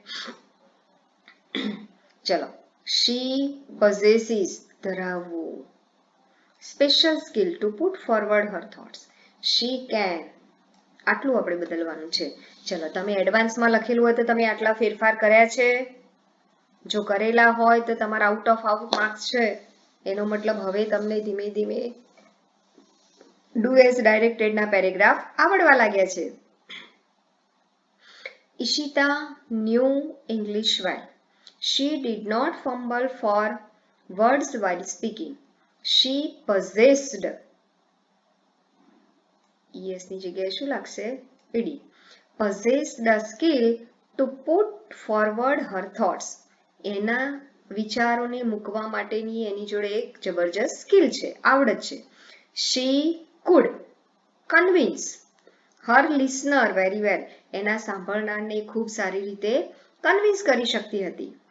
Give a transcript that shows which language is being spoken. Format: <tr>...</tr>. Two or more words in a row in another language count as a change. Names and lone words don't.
<en>ચલો, She possesses ધરાવવું, special skill to put forward her thoughts, she can,</en> <gu>આટલું આપણે બદલવાનું છે. ચલો, તમે એડવાન્સમાં લખેલું હોય તો તમે આટલા ફેરફાર કર્યા છે? જો કરેલા હોય તો તમારા</gu> <en>out of marks</en> <gu>છે. એનો મતલબ હવે તમને ધીમે ધીમે</gu> <en>do as directed</en> <gu>પેરેગ્રાફ આવડવા લાગ્યા છે.</gu> <en>Ishita knew English well. She did not fumble for words while speaking. She possessed, es</en> <gu>ની જગ્યાએ શું લાગશે?</gu> <en>ed. Possessed the skill to put forward her thoughts.</en> <gu>એના વિચારોને મૂકવા માટેની એની જોડે એક જબરજસ્ત સ્કિલ છે, આવડત છે.</gu> <en>She could convince her listener very well.</en> <gu>એના સાંભળનારને ખૂબ સારી રીતે કન્વિન્સ કરી શકતી હતી.</gu>